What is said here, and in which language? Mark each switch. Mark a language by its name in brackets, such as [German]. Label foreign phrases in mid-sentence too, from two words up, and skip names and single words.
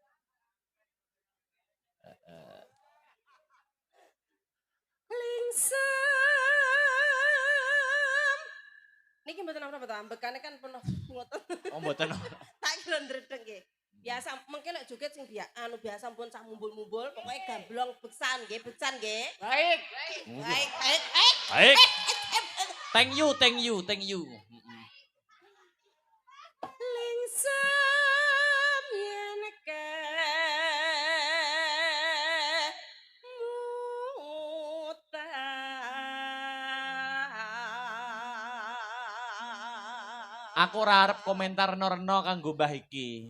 [Javanese] Lingsem. Niki mboten apa-apa to, ambekane kan penuh ngoten. Oh, mboten. Tak kira ndredeg nggih. Biasa mungkin lek joget sing biasa pun sak mumbul-mumbul, pokoke gamblong beksan nggih, beksan nggih. Baik. Baik. Baik. [English] Thank you. [Javanese] Lingsem yen ke Aku ora arep komentar reno-reno kanggo Mbah iki.